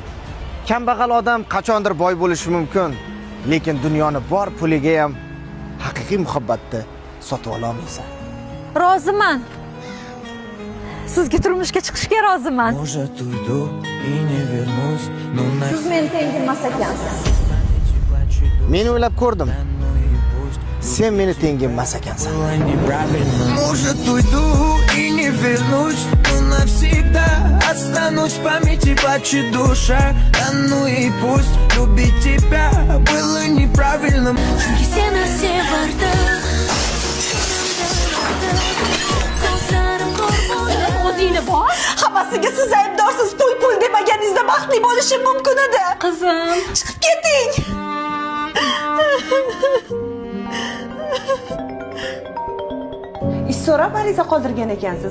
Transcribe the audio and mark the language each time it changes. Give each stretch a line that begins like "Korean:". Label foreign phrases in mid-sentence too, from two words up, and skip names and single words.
Uzbek: Kambag'al odam qachondir boy bo'lishi mumkin, lekin dunyoni bor puliga ham haqiqiy muhabbatni sotib ola olmaysan. Roziman. Sizga turmushga chiqishga roziman. Siz meni tengim emas ekansiz. Men o'ylab ko'rdim. Sen meni tengim emas ekansan.
Russian: Может, уйду и не вернусь, но навсегда останусь в памяти плачет душа. Да ну и пусть любить тебя было неправильным.
Uzbek: O'zingni bor. Hammasiga siz aybdorsiz. To'y pul demaganingizda baxtli bo'lishim mumkin edi. Qizim, Chiqib keting. Ish so'rab ariza qoldirgan ekansiz.